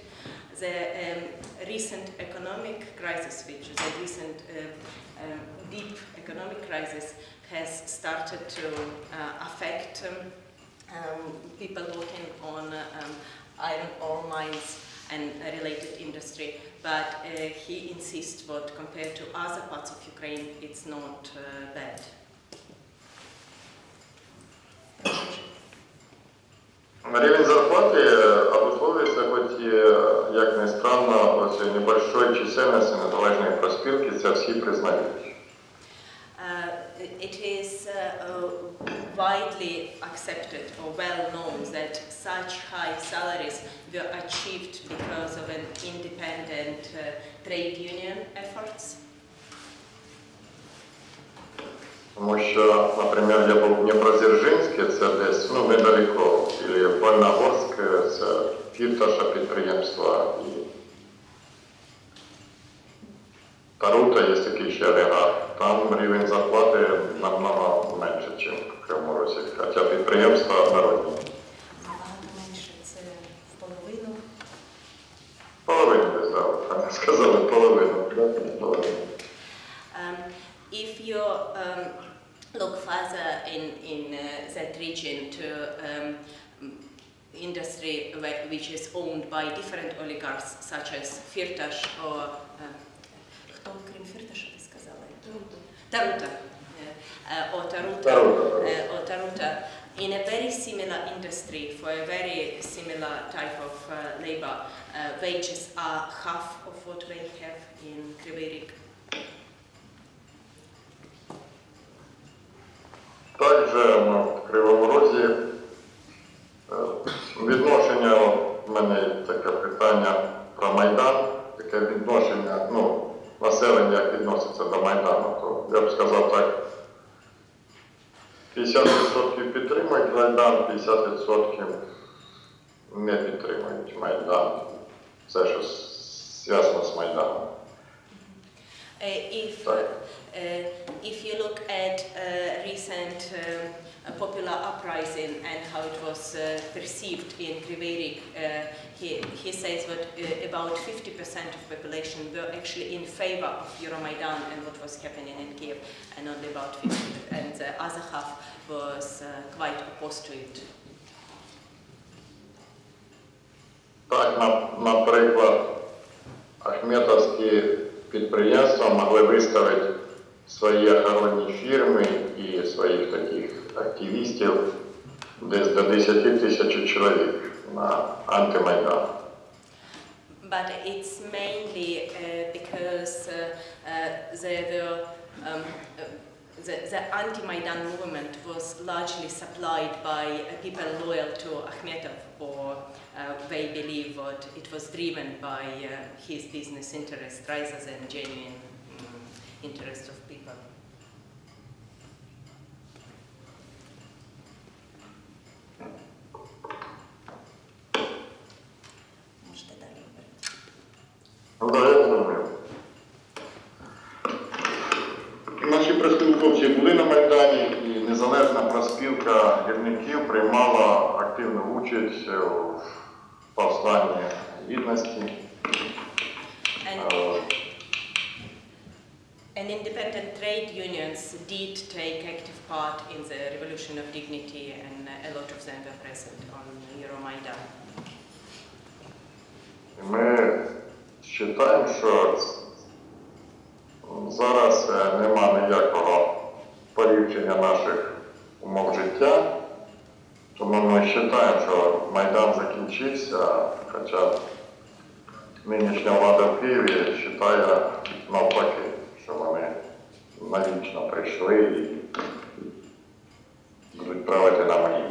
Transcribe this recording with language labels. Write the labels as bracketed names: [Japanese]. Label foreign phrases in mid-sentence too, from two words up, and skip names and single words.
[English] The recent economic crisis, which is a recent deep economic crisis, has started to affect people working on iron ore mines and related industry, but he insists that compared to other parts of Ukraine, it's not bad. [Russian] Рівень зарплаты обусловится, хоть и, як ни странно, вот небольшой численности [Ukrainian] незалежної проспілки, це всі признають. [English] It is widely accepted or well known that such high salaries were achieved because of an independent trade union efforts. [Ukrainian] Тому що, наприклад, я був в Дніпродзержинське, це десь, недалеко, і Вольногорське, це Фірташа підприємства, і Тарута є такий ще агрегат. Там рівень зарплати намного менше, ніж в Кривому Розі, хоча підприємства народні. Набагато менше, це в половину. Половину десь, так, так сказали, половину. [English] If you look further in that region to industry which is owned by different oligarchs, such as Firtash or [Ukrainian] хто крім Фірташа ти сказала? [English] Тарута. Or Taruta, in a very similar industry for a very similar type of labor, wages are half of what we have in Kryvyi Rih. [Ukrainian] Також в Кривому Розі відношення, в мене таке питання про Майдан, таке відношення, населення як відноситься до Майдану, то я б сказав так, 50% підтримують Майдан, 50% не підтримують Майдан. Все, що зв'язано з Майданом. [English] If you look at recent popular uprising and how it was perceived in Kryvyi Rih, he says that about 50% of population were actually in favor of Euromaidan and what was happening in Kiev, and only about 50%, and the other half was quite opposed to it. [Ukrainian] Так, наприклад, ахметовські підприємства могли виставити свої охоронні фірми і своїх таких активістів десь до 10 тисяч чоловік на антимайдан. [English] But it's mainly because the anti-Maidan movement was largely supplied by people loyal to Akhmetov, or they believe that it was driven by his business interest rather than genuine interest of people. [Ukrainian] Наші профспілковці були на Майдані, і незалежна профспілка гірників приймала активну участь в повстанні гідності. [English] And independent trade unions did take active part in the Revolution of Dignity, and a lot of them were present on Euromaidan. [Ukrainian] Ми вважаємо, що зараз нема ніякого поліпшення наших умов життя, тому ми вважаємо, що Майдан закінчився, хоча нинішня влада в Києві вважає навпаки, що вони навічно прийшли і будуть правити на мені.